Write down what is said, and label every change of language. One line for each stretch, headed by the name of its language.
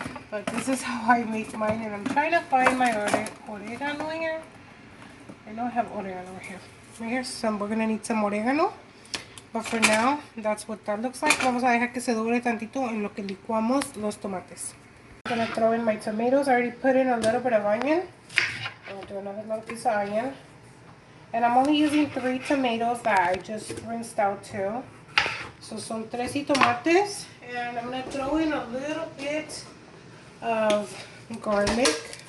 English: But this is how I make mine, and I'm trying to find my oregano here. I know I have oregano here. Right here, so we're gonna need some oregano. But for now, that's what that looks like.
Spanish: Vamos a dejar que se doble tantito en lo que licuamos los tomates.
English: I'm gonna throw in my tomatoes. I already put in a little bit of onion. I'm gonna do another little piece of onion. And I'm only using 3 tomatoes that I just rinsed out too. So
Spanish: son 3 tomates.
English: And I'm gonna throw in a little bit of garlic.